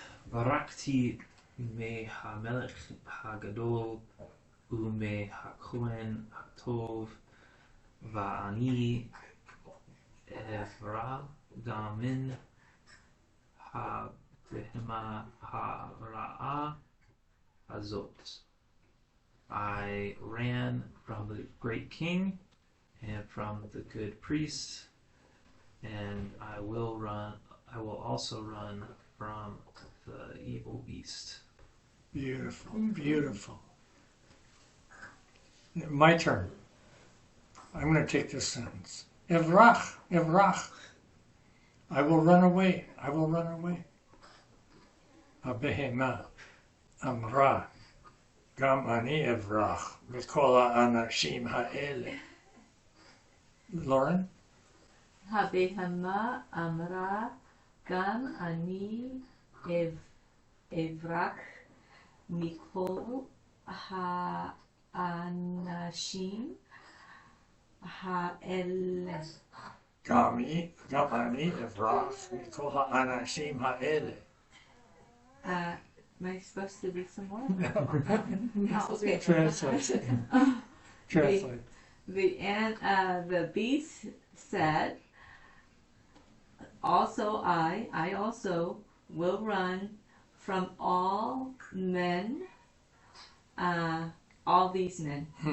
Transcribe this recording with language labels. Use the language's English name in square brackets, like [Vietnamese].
[Hebrew] ברחתי מהמלך הגדול ומהכהן הטוב, ואני אברח גם מן הבהמה הרעה הזאת. [English] I ran from the great king and from the good priest, and I will also run from the evil beast. Beautiful, beautiful. My turn. I'm going to take this sentence. [Hebrew] Evrach, evrach. [English] I will run away. I will run away. [Hebrew] Abehema amra. Gam ani evrach. Mikol ha'anashim ha'ele. Lauren? הבהמה אמרה גם אני אברח מכל האנשים האלה. גם אני אברח מכל האנשים האלה. [English] Am I supposed to read some more? Oh, okay. Translate. Translate. The beast said, also I also will run from all men, all these men.